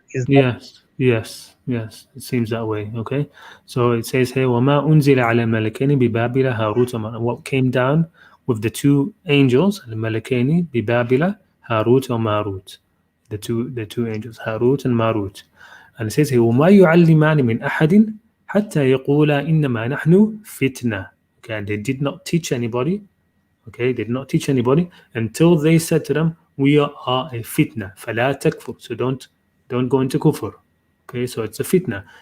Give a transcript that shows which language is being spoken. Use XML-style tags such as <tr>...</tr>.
<en>Is that... Yes. It seems that way. Okay, so it says here,</en> <ar>وَمَا أُنزِلَ عَلَى الْمَلَكَيْنِ بِبَابِلَ هَارُوتَ وَمَارُوتَ,</ar> <en>what came down with the two angels,</en> <ar>الْمَلَكَيْنِ بِبَابِلَ هَارُوتَ وَمَارُوتَ,</ar> <en>the two angels, Harut and Marut. And it says here,</en> <ar>وَمَا يُعَلِّمَانِ مِنْ أَحَدٍ حَتَّى يَقُولَا إِنَّمَا نَحْنُ فِتْنَةٌ.</ar> <en>Okay, and they did not teach anybody. Okay, they did not teach anybody until they said to them, we are a fitna,</en> <ar>فَلَا تَكْفُرْ,</ar> <en>so don't go into kufr. Okay, so it's a fitna.</en>